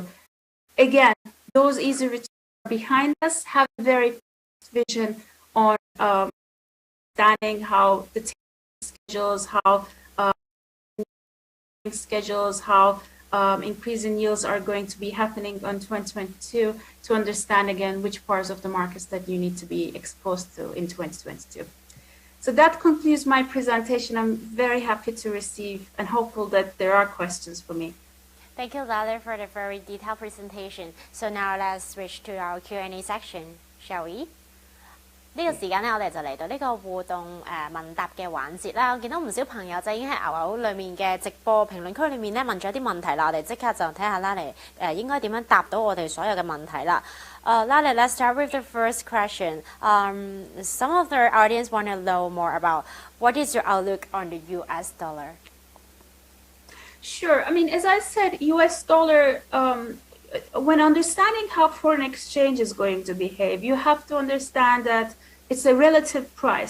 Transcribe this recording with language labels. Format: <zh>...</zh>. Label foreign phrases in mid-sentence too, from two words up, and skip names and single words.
<en>Again, those easy returns behind us have a very vision on understanding how the schedules, how increase in yields are going to be happening on 2022 to understand again which parts of the markets that you need to be exposed to in 2022. So that concludes my presentation. I'm very happy to receive and hopeful that there are questions for me. Thank you, Lale, for the very detailed presentation. So now let's switch to our Q&A section, shall we?</en> <yue>呢個時間咧，我哋就嚟到呢個互動問答嘅環節啦。我見到唔少朋友就已經喺牛牛裡面嘅直播評論區裡面咧問咗啲問題啦。我哋即刻就睇下Lale應該點樣答到我哋所有嘅問題啦。</yue> <en>Lale, let's start with the first question. Some of the audience want to know more about what is your outlook on the U.S. dollar? Sure. I mean, as I said, U.S. dollar, when understanding how foreign exchange is going to behave, you have to understand that it's a relative price.</en>